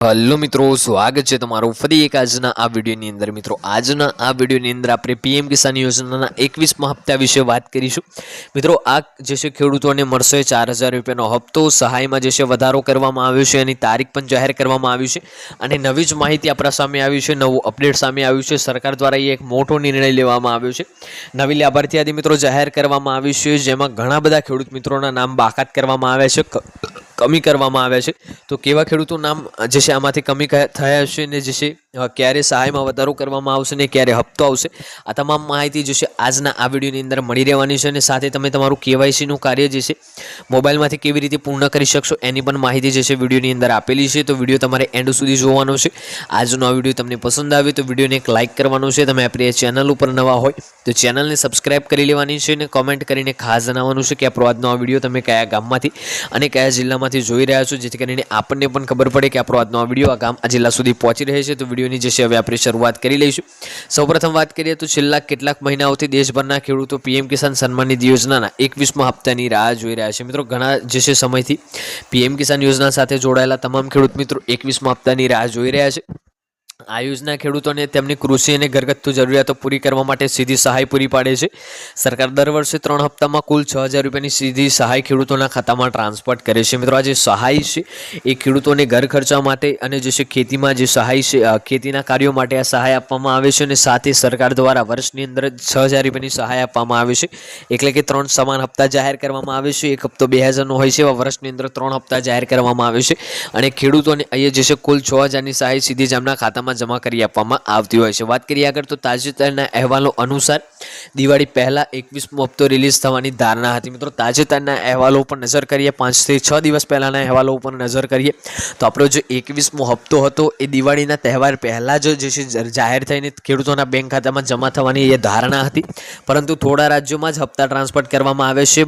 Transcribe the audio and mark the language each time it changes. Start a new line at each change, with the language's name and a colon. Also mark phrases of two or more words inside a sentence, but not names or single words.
Gujarati: હેલો મિત્રો, સ્વાગત છે તમારૂ ફરી એક આજના આ વિડિયોની અંદર। મિત્રો, આજના આ વિડિયોની અંદર આપણે પીએમ કિસાન યોજનાના 21મા હપ્તા વિષે વાત કરીશું। मित्रों, આ જે છે ખેડૂતોને મળશે 4000 રૂપિયાનો હપ્તો। સહાયમાં જે છે વધારો કરવામાં આવ્યો છે, એની તારીખ પણ જાહેર કરવામાં આવી છે અને નવી જ માહિતી આપણા સામે આવી છે, નવું અપડેટ સામે આવ્યું છે। સરકાર દ્વારા એક મોટો નિર્ણય લેવામાં આવ્યો છે। નવી લાભાર્થી યાદી મિત્રો જાહેર કરવામાં આવી છે, જેમાં ઘણા બધા ખેડૂત મિત્રોના નામ બાકાત કરવામાં આવ્યા છે, કમી કરવામાં આવ્યા છે। તો કેવા ખેડૂતો નામ જે છે આમાંથી કમી થયા હશે ને જે છે ક્યારે સહાયમાં વધારો કરવામાં આવશે ને ક્યારે હપ્તો આવશે, આ તમામ માહિતી જે છે આજના આ વિડિયોની અંદર મળી રહેવાની છે। અને સાથે તમે તમારું કેવાયસી નું કાર્ય જે છે મોબાઇલમાંથી કેવી રીતે પૂર્ણ કરી શકશો એની પણ માહિતી જે છે વિડિયોની અંદર આપેલી છે। તો વિડિયો તમારે એંડ સુધી જોવાનો છે। આજનો આ વિડિયો તમને પસંદ આવે તો વિડિયોને એક લાઇક કરવાનો છે। તમે આપણી ચેનલ ઉપર નવા હોય તો ચેનલને સબ્સ્ક્રાઇબ કરી લેવાની છે ને કમેંટ કરીને ખાસ જણાવવાનું છે કે આપણો આજનો આ વિડિયો તમે કયા ગામમાંથી અને કયા જિલ્લામાંથી જોઈ રહ્યા છો, જેથી કરીને આપણને પણ ખબર પડે કે આપણો આજનો આ વિડીયો આ ગામ આ જિલ્લા સુધી પહોંચી રહે છે। તો વિડીયોની જે છે હવે આપણે શરૂઆત કરી લઈશું। સૌપ્રથમ વાત કરીએ તો છેલ્લા કેટલાક મહિનાઓથી દેશભરના ખેડૂતો પીએમ કિસાન સન્માન નિધિ યોજનાના 21મા હપ્તાની રાહ જોઈ રહ્યા છે। મિત્રો, ઘણા જે છે સમયથી પીએમ કિસાન યોજના સાથે જોડાયેલા તમામ ખેડૂત મિત્રો 21મા હપ્તાની રાહ જોઈ રહ્યા છે। આ યોજના ખેડૂતોને તેમની કૃષિ ઔર ઘરગથ્થુ જરૂરિયાતો પૂરી કરવા માટે સીધી સહાય પૂરી પાડે છે। સરકાર દર વર્ષે 3 હપ્તામાં કુલ 6000 રૂપિયાની સીધી સહાય ખેડૂતોના ખાતામાં ટ્રાંસફર કરે છે। મિત્રો, આ જે સહાય છે એ ખેડૂતોને ઘર ખર્ચા માટે અને જે છે ખેતીમાં જે સહાય છે ખેતીના કાર્યો માટે આ સહાય આપવામાં આવે છે। અને સાથે સરકાર દ્વારા વર્ષની અંદર 6000 રૂપિયાની સહાય આપવામાં આવે છે, એટલે કે 3 સમાન હપ્તા જાહેર કરવામાં આવે છે। એક હપ્તો 2000 નો હોય છે, એવા વર્ષની અંદર 3 હપ્તા જાહેર કરવામાં આવે છે અને ખેડૂતોને અહીંયા જે છે કુલ 6000 ની સહાય સીધી જ એમના ખાતામાં જમા કરી આપવામાં આવતી હોય છે। વાત કરીએ આગળ તો તાજેતરના અહેવાલો અનુસાર દિવાળી પહેલા 21મો હપ્તો રિલીઝ થવાની ધારણા હતી। મિત્રો, તાજેતરના અહેવાલો ઉપર નજર કરીએ, 5 થી 6 દિવસ પહેલાના અહેવાલો ઉપર નજર કરીએ તો આપણો જે 21મો હપ્તો હતો એ દિવાળીના તહેવાર પહેલા જ જે છે જાહેર થઈને ખેડૂતોના બેંક ખાતામાં જમા થવાની એ ધારણા હતી, પરંતુ થોડા રાજ્યોમાં જ હપ્તા ટ્રાન્સફર કરવામાં આવે છે।